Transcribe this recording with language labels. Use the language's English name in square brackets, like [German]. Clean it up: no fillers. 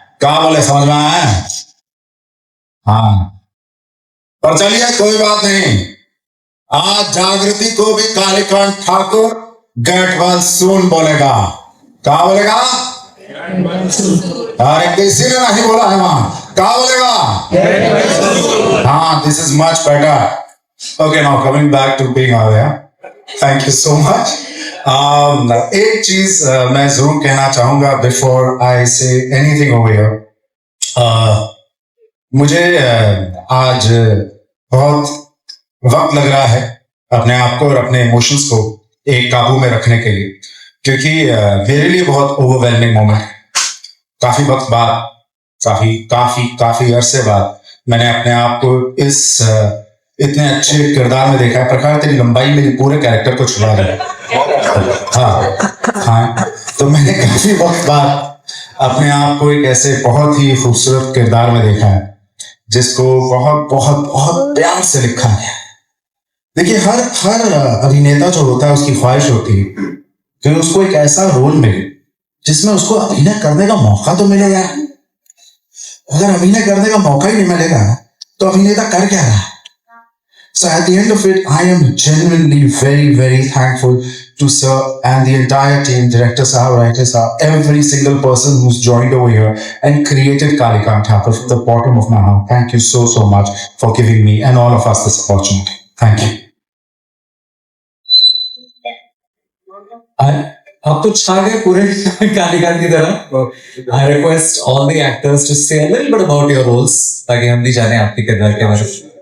[Hindi] क्या बोले, समझ में आया? हाँ, पर चलिए कोई बात नहीं, आज जागृति को भी Kalikant Thakur [English] get well soon [Hindi] बोलेगा. क्या बोलेगा? अरे किसी ने नहीं बोला है वहां. क्या बोलेगा? हाँ, [English] This is much better. Okay, now coming back to being Avya, thank you so much. [Hindi] एक चीज मैं जरूर कहना चाहूंगा [English] before I say anything over here. [Hindi] मुझे आज बहुत वक्त लग रहा है अपने आप को और अपने इमोशंस को एक काबू में रखने के लिए, क्योंकि मेरे लिए बहुत ओवरवेलमिंग मोमेंट है. काफी वक्त बाद, काफी अरसे बाद मैंने अपने आप को इस इतने अच्छे किरदार में देखा है. प्रकार तेरी लंबाई मेरी पूरे कैरेक्टर को छुड़ा रही है. हाँ, तो मैंने काफी वक्त बाद अपने आप को एक ऐसे बहुत ही खूबसूरत किरदार में देखा है जिसको बहुत बहुत बहुत प्यार से लिखा है. देखिए, हर अभिनेता जो होता है उसकी ख्वाहिश होती है कि उसको एक ऐसा रोल मिले जिसमें उसको अभिनय करने का मौका तो मिले यार. अगर अभिनय करने का मौका ही नहीं मिलेगा तो अभिनेता कर क्या रहा है? [English] So at the end of it, I am genuinely very, very thankful to Sir and the entire team, Director Sahab, Writer Sahab, every single person who's joined over here and created Kalikant Thakur from the bottom of my heart. Thank you so much for giving me and all of us this opportunity. Thank you. [Hindi] अब तो छा गए पूरे कालीकांत की तरह. [English] I request all the actors to say a little bit about your roles [Hindi] ताकि हम भी जाने आपके किरदार के बारे में.